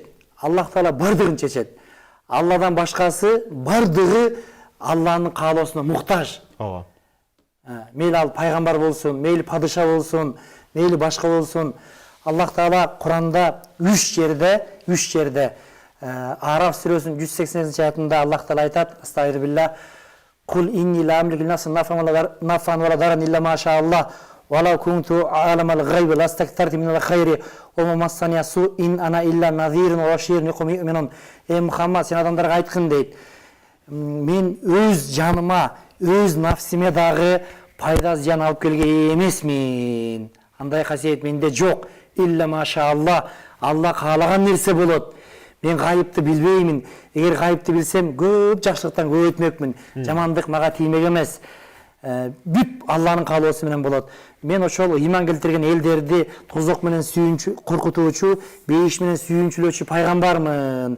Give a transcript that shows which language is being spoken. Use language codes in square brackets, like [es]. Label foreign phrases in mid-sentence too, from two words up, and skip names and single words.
[ky] Аллах Таала бардыгын чечет. Алладан башкасы бардыгы Алланын каалоосуна муктаж. Мейли ал пайгамбар болсун, мейли падыша болсун, мейли башка болсун. Аллах Таала Куранда 3 жерде Араф сүрөсүнүн 180 аятында Аллах Таала айтат, [ar] أستغفر الله، قل إني لا أملك نفسا ولا ضرا إلا ما شاء الله، ولو كنت أعلم الغيب لاستكثرت من الخير وما مسني السوء إن أنا إلا نذير وبشير لقوم يؤمنون. [ky] Мухаммад, сен адамдарга айткын дейт. Мен өз жаныма, өз нафсиме дагы пайда зыян алып келген эмесмин. Андай касиет менде жок. [ar] إلا ما شاء الله. [ky] Алла каалаган нерсе болот. Мен гайыпты билбеймин. Эгер гайыпты билсем, көп жакшылыктан көп өтмөкмүн. Жамандык мага тиймек эмес. Бүт Алланын каалоосу менен болот. Мен ошол ыйман келтирген элдерди тозок менен сүйүнчү, коркутуучу, бейиш менен сүйүнчүлөөчү пайгамбармын.